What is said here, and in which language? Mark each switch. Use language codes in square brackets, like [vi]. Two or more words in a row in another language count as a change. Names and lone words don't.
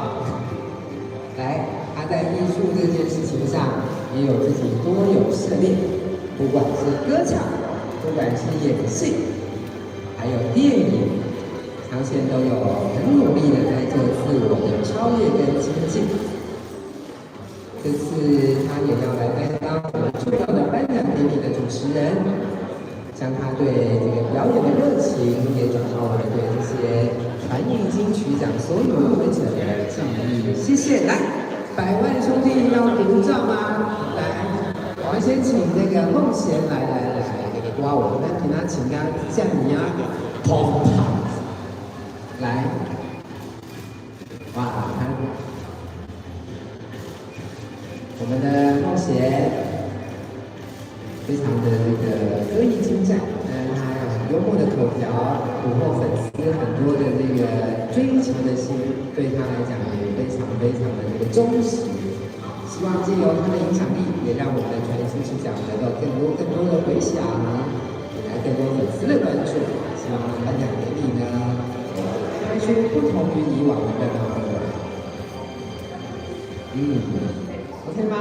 [zh] 來，他在藝術這件事情上也有自己多有涉獵，不管是歌唱，不管是演戲，還有電影，昌憲都有很努力的在做自我的超越跟精進。這次他也要來擔當我們重要的頒獎典禮的主持人，將他對這個表演的熱情也轉到我們對這些傳藝金曲獎所有入圍者的敬意。謝謝，來，100萬兄弟要鼓掌嗎？來，我們先請那個夢賢來，哇，我們給他請他降你啊，砰砰，來，哇，我們的夢賢非常的这个歌艺精湛，他有很幽默的口条，俘獲粉絲很多的这個追求的心，對他來講也非常的這個忠實。希望借由他的影響力，也讓我們的傳藝金曲獎得到更多的回響，引來更多粉絲的關注。希望頒獎典禮呢，開出不同於以往的燈光。OK 嗎？